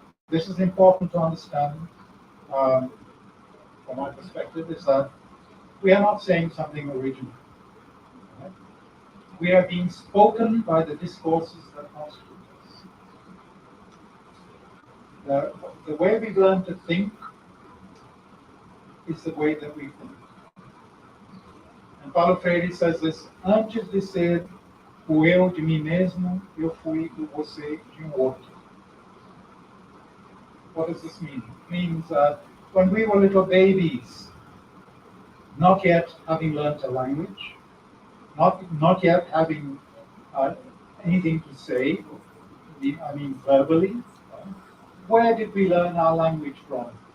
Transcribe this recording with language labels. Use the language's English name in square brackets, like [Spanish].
[English] This is important to understand from my perspective, is that we are not saying something original. Right? We are being spoken by the discourses that constitute us. The way we learn to think is the way that we think. And Paulo Freire says this: [Portuguese] antes de ser o eu de mim mesmo, eu fui o você de outro. [English] What does this mean? It means that when we were little babies, not yet having learnt a language, not yet having anything to say, I mean verbally, where did we learn our language from?